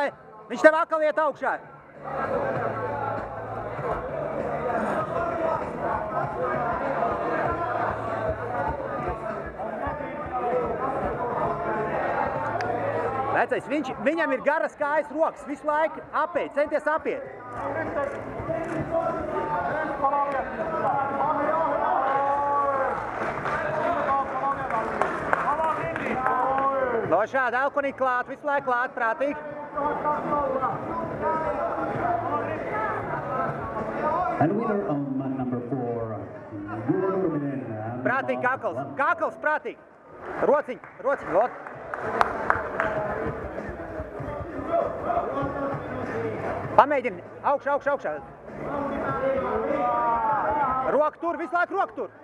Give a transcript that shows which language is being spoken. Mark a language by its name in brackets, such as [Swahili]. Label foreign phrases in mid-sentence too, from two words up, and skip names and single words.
[Latvian] Viņš tev atkal iet augšā! Vecais, viņam ir garas kājas rokas, visu laiku apiet, centies apiet. No šāda elkonīt klāt, visu laiku klāt, prātīgi. [English] And winner on number 4, [Latvian] Prātīgi, kakls, prātīgi. Rociņ, vot. Pamēģini, augšā. Roku tur, visu laiku roku tur.